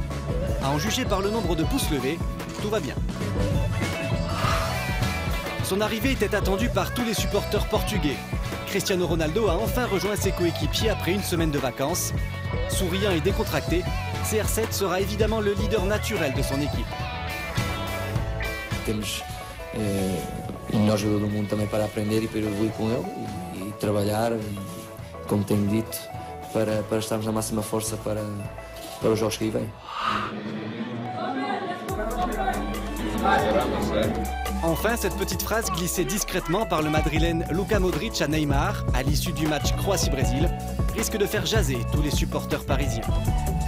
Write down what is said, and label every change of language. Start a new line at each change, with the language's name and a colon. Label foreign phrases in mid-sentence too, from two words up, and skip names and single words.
French: À en juger par le nombre de pouces levés, tout va bien. Son arrivée était attendue par tous les supporters portugais. Cristiano Ronaldo a enfin rejoint ses coéquipiers après une semaine de vacances. Souriant et décontracté, CR7 sera évidemment le leader naturel de son équipe.
Portuguese: Temos o melhor jogador do mundo também para aprender e para evoluir com ele e trabalhar, como tenho dito, para estarmos na máxima força para os jogos que aí vêm.
French: Enfin, cette petite phrase glissée discrètement par le madrilène Luka Modric à Neymar à l'issue du match Croatie-Brésil risque de faire jaser tous les supporters parisiens.